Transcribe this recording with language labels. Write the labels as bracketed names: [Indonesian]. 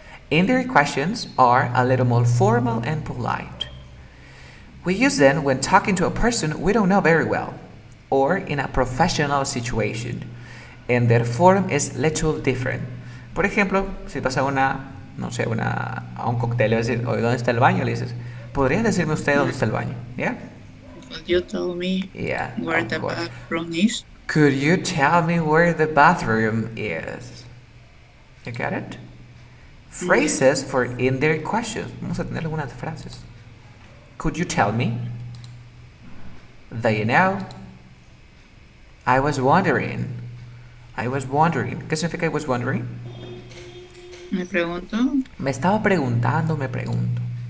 [English] Indirect questions are a little more formal and polite. We use them when talking to a person we don't know very well, or in a professional situation, and their form is little different. [Spanish] Por ejemplo, si vas a no sé, a un cóctel y vas a decir, oye, ¿dónde está el baño? Le dices, ¿podría decirme usted dónde está el baño? [English] ¿Yeah? Could you tell me Yeah, where of the course. bathroom is? Could you tell me where the bathroom is? You get it? Yes. Phrases for indirect questions. [Spanish] Vamos a tener algunas frases. [English] Could you tell me? Do you know? I was wondering. I was wondering. [Spanish] ¿Qué significa [English] I was wondering? [Spanish] Me pregunto. Me estaba preguntando, me pregunto.